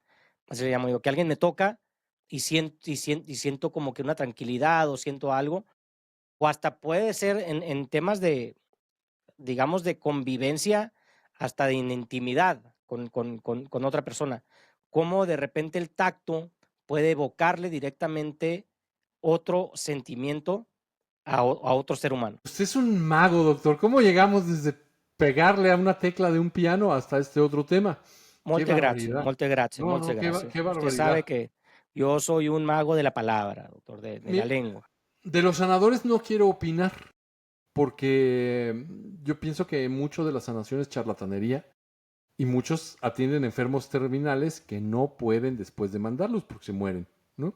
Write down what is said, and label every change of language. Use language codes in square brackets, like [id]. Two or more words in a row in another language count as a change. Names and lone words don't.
[es] Así le llamo yo, que alguien me toca y siento como que una tranquilidad o siento algo, o hasta puede ser en temas de, digamos, de convivencia, hasta de intimidad con otra persona. Cómo de repente el tacto puede evocarle directamente otro sentimiento a otro ser humano. Usted es un mago, doctor. ¿Cómo llegamos desde pegarle a una tecla de un piano hasta este otro tema? ¡Qué [it] Molte grazie, [es] barbaridad! [it] molte grazie, [es] No, [it] molte [es] no, [it] grazie. [es] qué Usted sabe barbaridad. que yo soy un mago de la palabra, doctor, de la Mire, lengua. de los sanadores no quiero opinar, porque yo pienso que mucho de la sanación es charlatanería y muchos atienden enfermos terminales que no pueden después de mandarlos porque se mueren, ¿no?